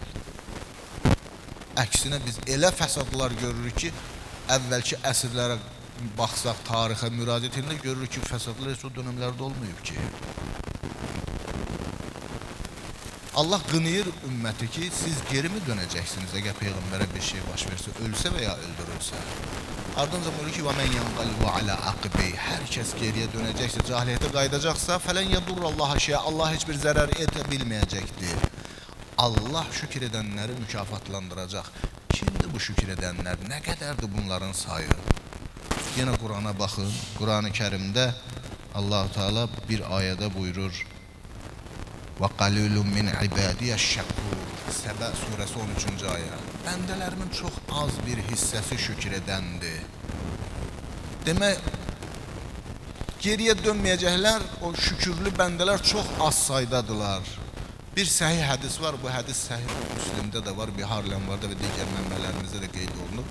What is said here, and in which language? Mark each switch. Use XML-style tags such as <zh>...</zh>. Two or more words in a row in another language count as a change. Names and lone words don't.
<az>Əksinə biz elə fəsadlar görürük ki, əvvəlki əsrlərə baxsaq, tarixə müraciət edəndə görürük ki, fəsadlar heç o dönəmlərdə olmayıb ki. Allah qınayır ümməti ki, siz geri mi dönəcəksiniz əgər Peyğəmbərə bir şey baş versə, ölsə və ya öldürülsə? Ardınca buyurur ki,</az> <ar>وَمَنْ يَنْقَلِبُ عَلَى عَقِبَيْهِ.</ar> <az>Hər kəs geriyə dönəcəksə, cahiliyyətə qayıdacaqsa,</az> <ar>فَلَنْ يَضُرَّ اللّٰهَ شَيْئًا.</ar> <az>Allah heç bir zərər edə bilməyəcəkdir. Allah şükür edənləri mükafatlandıracaq. Kimdir bu şükür edənlər? Nə qədərdir bunların sayı? Yenə Qur'ana baxın. Qur'an-ı Kərimdə Allah-u Teala bir ayədə buyurur:</az> <ar>وَقَلِيلٌ مِنْ عِبَادِيَ الشَّكُورِ.</ar> <az>Səbə surəsi 13-cü ayə. Bəndələrimin çox az bir hissəsi şükür edəndir. Demək, geriyə dönməyəcəklər, o şükürlü bəndələr çox az saydadılar. Bir səhih hədis var, bu hədis səhih Müslimdə də var, Biharlənvarda və digər mənbələrimizdə də qeyd olunub.</az>